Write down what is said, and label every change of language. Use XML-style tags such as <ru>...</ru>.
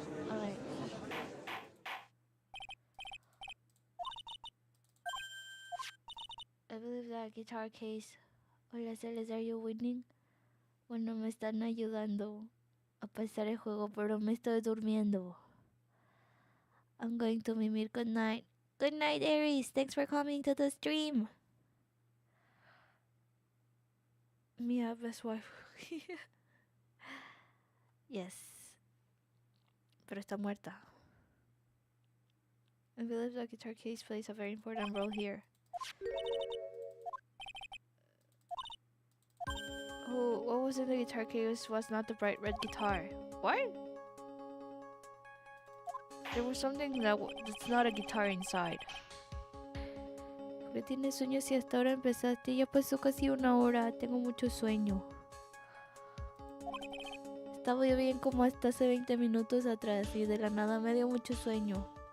<en>Alright. I believe that guitar case. Hola, Celes, are you winning?</en> <es>Bueno, me están ayudando a pasar el juego, pero me estoy durmiendo.</es> <en>I'm going to mimir. Good night. Good night, Aries. Thanks for coming to the stream. Mia, best wife.</en> <es>Yes. Pero está muerta.</es> <en>I believe the guitar case plays a very important role here. Oh, what was in the guitar case was not the bright red guitar. What? There was something that's not a guitar inside.</en> <es>¿Qué tienes sueño si hasta ahora empezaste? Ya pasó casi una hora. Tengo mucho sueño. Estaba yo bien como hasta hace 20 minutos atrás y de la nada me dio mucho sueño.</es>